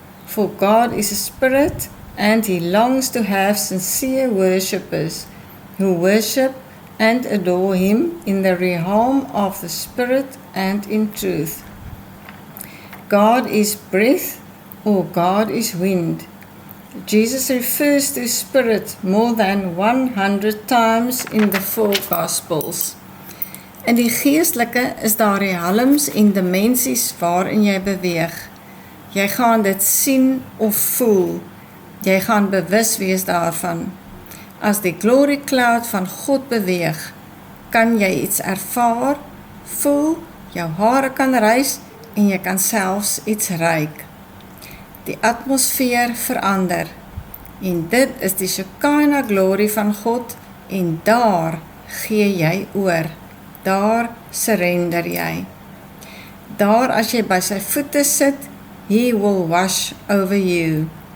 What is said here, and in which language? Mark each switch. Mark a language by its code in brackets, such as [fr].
[en] For God is a spirit, and He longs to have sincere worshippers who worship and adore Him in the realm of the Spirit and in truth. God is breath, or God is wind. Jesus refers to Spirit more than 100 times in the 4 Gospels. [af] In die geestelike is daar die helms en dimensies waarin jy beweeg. Jy gaan dit sien of voel. Jy gaan bewus wees daarvan. As die glory cloud van God beweeg, kan jy iets ervaar, voel, jou hare kan rys en jy kan selfs iets ruik. Die atmosfeer verander en dit is die Shekinah glory van God en daar gee jy oor, daar surrender jy. Daar as jy by sy voete sit, [en] He will wash over you.